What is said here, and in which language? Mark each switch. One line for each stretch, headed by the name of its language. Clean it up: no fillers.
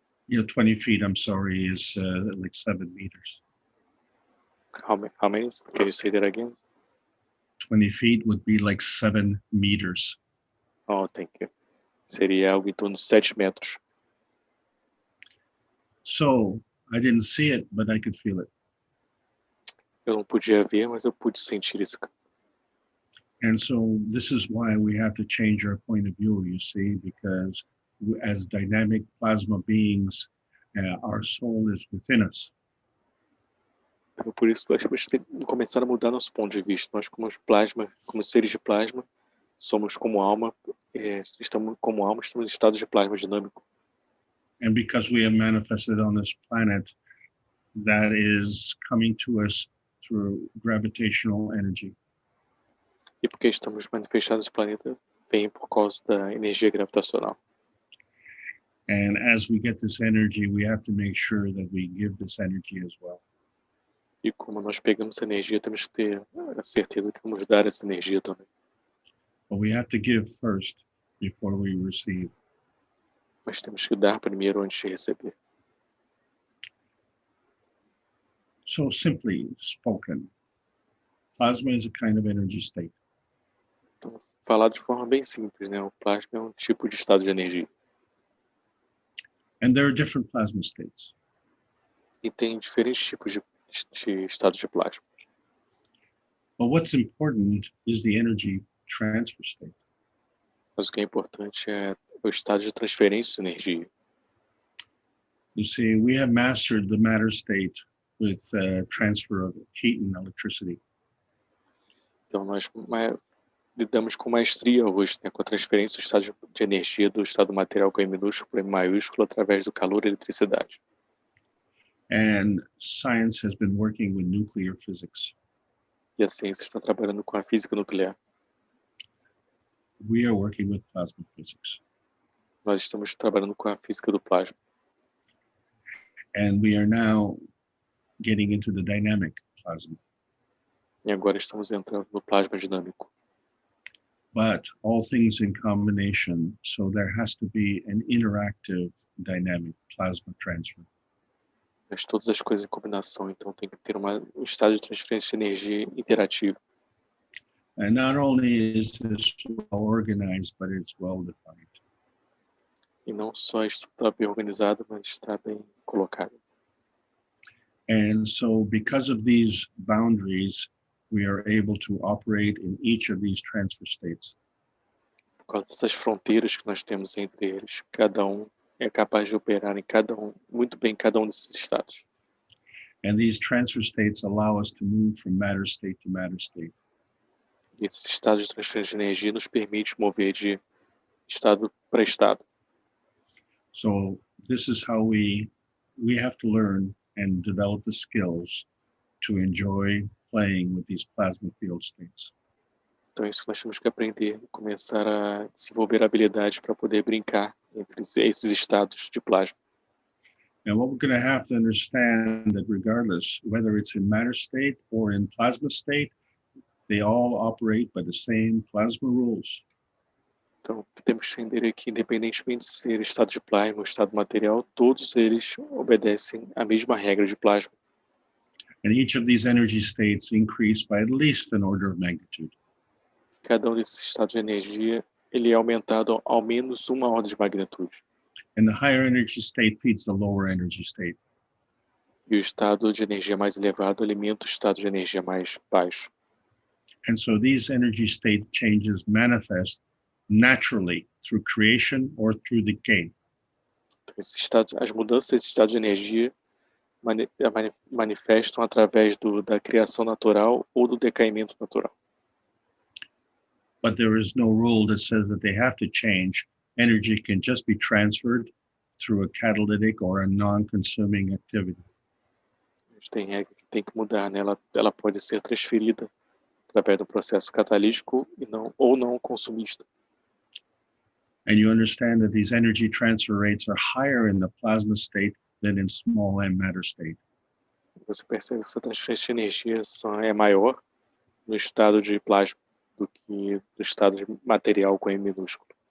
English: Yeah, 20 feet, I'm sorry, is like 7 meters. How many? Can you say that again? 20 feet would be like 7 meters. Oh, thank you.
Portuguese: Seria algo em torno de 7 metros.
English: So I didn't see it, but I could feel it.
Portuguese: Eu não podia ver, mas eu pude sentir esse campo.
English: And so this is why we have to change our point of view, you see, because as dynamic plasma beings, our soul is within us.
Portuguese: Então, por isso, nós temos que começar a mudar nosso ponto de vista. Nós, como plasma, como seres de plasma, somos como alma, estamos em estado de plasma dinâmico.
English: And because we have manifested on this planet, that is coming to us through gravitational energy.
Portuguese: E porque estamos manifestados no planeta, vem por causa da energia gravitacional.
English: And as we get this energy, we have to make sure that we give this energy as well.
Portuguese: E como nós pegamos essa energia, temos que ter a certeza que vamos dar essa energia também.
English: But we have to give first before we receive.
Portuguese: Mas temos que dar primeiro antes de receber.
English: So simply spoken, plasma is a kind of energy state.
Portuguese: Então, falar de forma bem simples, né? O plasma é um tipo de estado de energia.
English: And there are different plasma states.
Portuguese: E tem diferentes tipos de estados de plasma.
English: But what's important is the energy transfer state.
Portuguese: Mas o que é importante é o estado de transferência de energia.
English: You see, we have mastered the matter state with transfer of heat and electricity.
Portuguese: Então, nós lidamos com maestria hoje, né, com a transferência do estado de energia do estado material com M minúsculo para M maiúsculo através do calor e eletricidade.
English: And science has been working with nuclear physics.
Portuguese: E a ciência está trabalhando com a física nuclear.
English: We are working with plasma physics.
Portuguese: Nós estamos trabalhando com a física do plasma.
English: And we are now getting into the dynamic plasma.
Portuguese: E agora estamos entrando no plasma dinâmico.
English: But all things in combination, so there has to be an interactive dynamic plasma transfer.
Portuguese: Mas todas as coisas em combinação, então tem que ter um estado de transferência de energia interativo.
English: And not only is this well organized, but it's well defined.
Portuguese: E não só isso está bem organizado, mas está bem colocado.
English: And so because of these boundaries, we are able to operate in each of these transfer states.
Portuguese: Por causa dessas fronteiras que nós temos entre eles, cada um é capaz de operar em muito bem em cada um desses estados.
English: And these transfer states allow us to move from matter state to matter state.
Portuguese: E esses estados de transferência de energia nos permite mover de estado para estado.
English: So this is how we have to learn and develop the skills to enjoy playing with these plasma field states.
Portuguese: Então isso nós temos que aprender e começar a desenvolver habilidades para poder brincar entre esses estados de plasma.
English: And what we're going to have to understand that regardless, whether it's in matter state or in plasma state, they all operate by the same plasma rules.
Portuguese: Então, o que temos que entender é que, independentemente de ser estado de plasma ou estado material, todos eles obedecem à mesma regra de plasma.
English: And each of these energy states increase by at least an order of magnitude.
Portuguese: Cada um desses estados de energia, ele é aumentado ao menos uma ordem de magnitude.
English: And the higher energy state feeds the lower energy state.
Portuguese: E o estado de energia mais elevado alimenta o estado de energia mais baixo.
English: And so these energy state changes manifest naturally through creation or through decay.
Portuguese: Então, as mudanças desse estado de energia manifestam através da criação natural ou do decaimento natural.
English: But there is no rule that says that they have to change. Energy can just be transferred through a catalytic or a non-consuming activity.
Portuguese: Tem regra que tem que mudar, né? Ela pode ser transferida através do processo catalítico ou não consumista.
English: And you understand that these energy transfer rates are higher in the plasma state than in small m matter state.
Portuguese: Você percebe que essa transferência de energia é maior no estado de plasma do que no estado de material com M minúsculo.